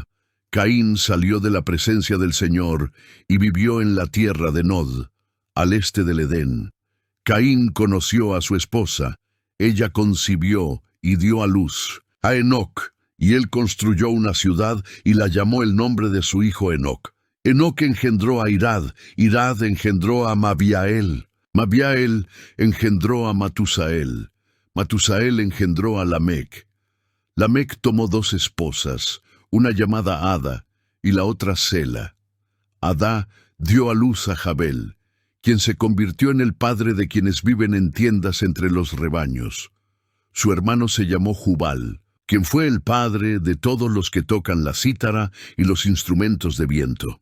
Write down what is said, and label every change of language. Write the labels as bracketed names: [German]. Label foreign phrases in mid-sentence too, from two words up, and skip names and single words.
[Spanish] Caín salió de la presencia del Señor y vivió en la tierra de Nod, al este del Edén. Caín conoció a su esposa. Ella concibió y dio a luz a Enoc, y él construyó una ciudad y la llamó el nombre de su hijo Enoc. Enoc engendró a Irad, Irad engendró a Mabiael, Mabiael engendró a Matusael, Matusael engendró a Lamec. Lamec tomó 2 esposas, una llamada Ada y la otra Sela. Adá dio a luz a Jabel, quien se convirtió en el padre de quienes viven en tiendas entre los rebaños. Su hermano se llamó Jubal, quien fue el padre de todos los que tocan la cítara y los instrumentos de viento.